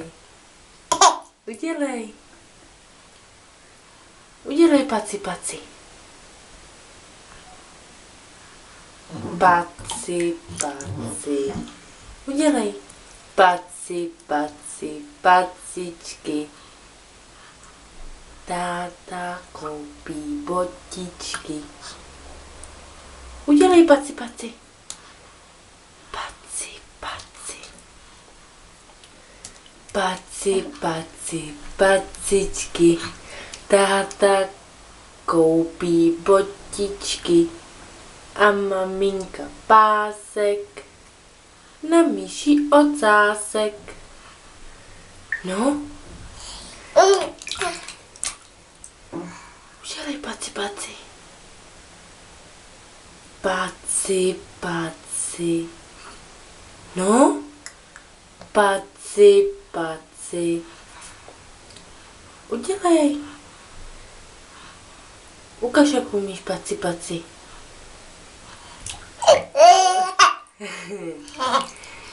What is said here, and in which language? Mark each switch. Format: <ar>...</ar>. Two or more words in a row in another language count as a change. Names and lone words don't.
<cs>Udělej. Udělej paci, paci. Paci, paci. Udělej. Paci, paci, pacičky. Táta koupí botičky. Udělej paci, paci. Paci, paci. Paci, paci, pacičky. Táta koupí botičky. A maminka pásek na myši ocásek. No? Udělej paci, paci. Paci, paci. No? Paci, paci. Udělej. Ukaž, jak umíš paci, paci.</cs>